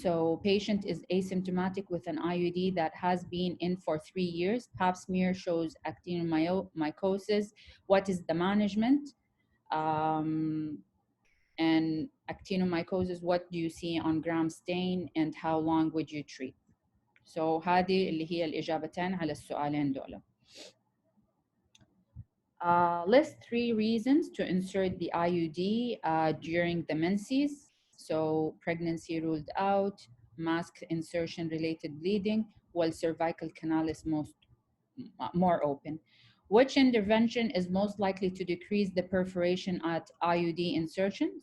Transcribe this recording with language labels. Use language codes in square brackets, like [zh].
[en] So patient is asymptomatic with an IUD that has been in for 3 years. Pap smear shows actinomycosis. What is the management? And actinomycosis, what do you see on gram stain, and how long would you treat? [ar] So هذه اللي هي الإجابتين على السؤالين دول. [en] List 3 reasons to insert the IUD during the menses. So pregnancy ruled out, mask insertion related bleeding, while cervical canal is more open. Which intervention is most likely to decrease the perforation at IUD insertion?